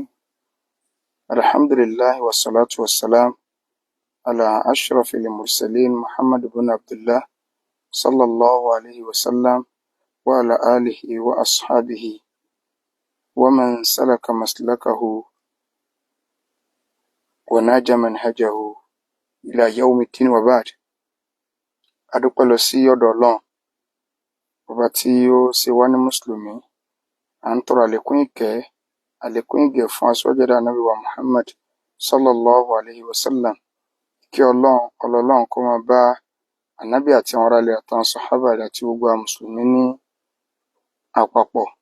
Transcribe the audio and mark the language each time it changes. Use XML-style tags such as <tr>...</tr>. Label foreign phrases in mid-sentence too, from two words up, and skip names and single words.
<ar>الحمد لله والصلاة والسلام على أشرف المرسلين محمد بن عبد الله صلى الله عليه وسلم وعلى آله وأصحابه ومن سلك مسلكه وناج منهجه إلى يوم الدين وبعد.</ar> <yo>adúpẹ́ lọ sí ọ̀dọ̀ Ọlọ́run ọba tí ó ṣe wá ní mùsùlùmí. À ń tọrọ àlékún ìkẹ́ àlékún ìgẹ̀ fún aṣíwájú ẹ̀dá ànábì wa Muhammad</yo> <ar>صلى الله عليه وسلم.</ar> <yo>Kí Ọlọ́run kó máa bá ànábì àti àwọn aráalé àtàwọn sàhábà rẹ̀ àti gbogbo àwọn mùsùlùmí ní àpapọ̀.</yo>